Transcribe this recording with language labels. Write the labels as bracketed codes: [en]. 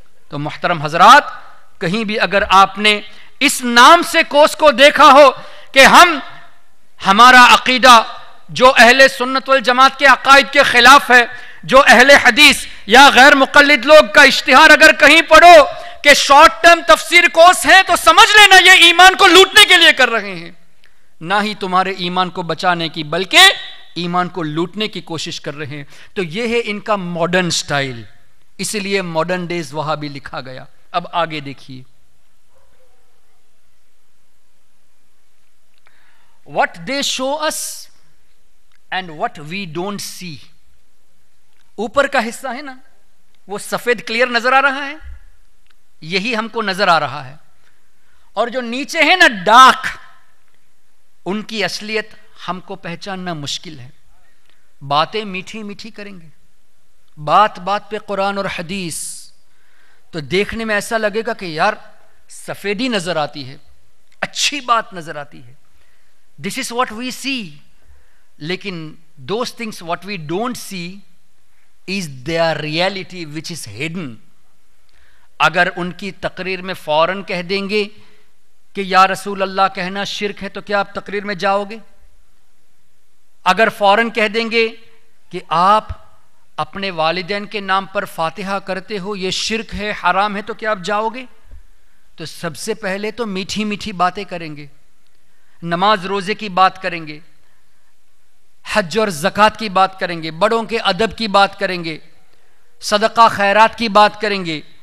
[ur] تو محترم حضرات، کہیں بھی اگر آپ نے اس نام سے کورس کو دیکھا ہو کہ ہمارا عقیدہ جو اہل سنت والجماعت کے عقائد کے خلاف ہے، جو اہل حدیث یا غیر مقلد لوگ کا اشتہار اگر کہیں پڑھو کہ شارٹ ٹرم تفسیر کورس ہے، تو سمجھ لینا یہ ایمان کو لوٹنے کے لیے کر رہے ہیں، نہ ہی تمہارے ایمان کو بچانے کی بلکہ ایمان کو لوٹنے کی کوشش کر رہے ہیں. تو یہ ہے ان کا ماڈرن سٹائل، اس لیے ماڈرن ڈیز وہاں بھی لکھا گیا. اب آگے دیکھیے، [en] what they show us and what we don't see. [ur] اوپر کا حصہ ہے نا وہ سفید کلیئر نظر آ رہا ہے، یہی ہم کو نظر آ رہا ہے، اور جو نیچے ہے نا ڈارک، ان کی اصلیت ہم کو پہچاننا مشکل ہے. باتیں میٹھی میٹھی کریں گے، بات بات پہ قرآن اور حدیث، تو دیکھنے میں ایسا لگے گا کہ یار سفیدی نظر آتی ہے، اچھی بات نظر آتی ہے. [en] This is what we see. لیکن those things what we don't see is their reality which is hidden. [ur] اگر ان کی تقریر میں فوراً کہہ دیں گے کہ یا رسول اللہ کہنا شرک ہے، تو کیا آپ تقریر میں جاؤ گے؟ اگر فوراً کہہ دیں گے کہ آپ اپنے والدین کے نام پر فاتحہ کرتے ہو، یہ شرک ہے، حرام ہے، تو کیا آپ جاؤ گے؟ تو سب سے پہلے تو میٹھی میٹھی باتیں کریں گے، نماز روزے کی بات کریں گے، حج اور زکوٰۃ کی بات کریں گے، بڑوں کے ادب کی بات کریں گے، صدقہ خیرات کی بات کریں گے.